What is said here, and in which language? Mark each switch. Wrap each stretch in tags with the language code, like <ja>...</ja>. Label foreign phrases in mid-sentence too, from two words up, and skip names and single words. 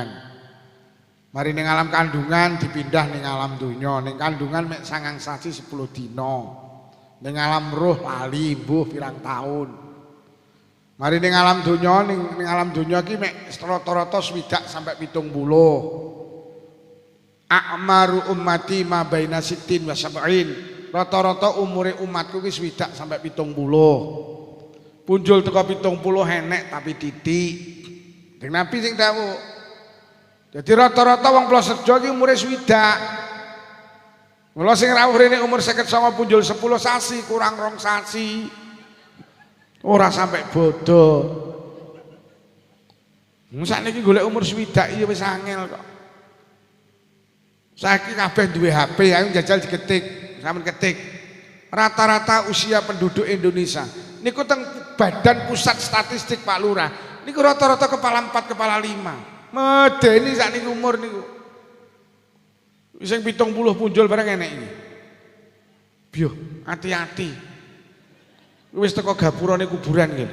<jv>Mari ning alam kandungan dipindah ning alam donya. Ning kandungan mek 9 sasi 10 dina. Ning alam roh lali mbuh pirang taun. Mari ning alam donya ning alam donya ki mek rata-rata 60 sampai 70.</jv> <ar>أعمار أمتي ما بين 60 و 70.</ar> <jv>Rata-rata umure umatku ki 60 sampai 70. Punjul teko 70 enek tapi titik. Deng Nabi sing dawuh. Jadi rata-rata wong Plosarjo ki umure 60. Mula sing rawuh rene umur 59 punjul 10 sasi kurang 2 sasi. Ora sampai bodoh. Sakniki golek umur 60 ya wis angel kok. Saiki kabeh duwe HP, ayo jajal diketik, sampean ketik.</jv> <id>Rata-rata usia penduduk Indonesia</id> <jv>niku teng Badan Pusat Statistik Pak Lurah niku rata-rata kepala 4 kepala 5. Medeni sakniki umur niku. Sing 70 punjul bareng enek iki. Biyo, hati-hati. Wis teko gapurane kuburan nggih.</jv>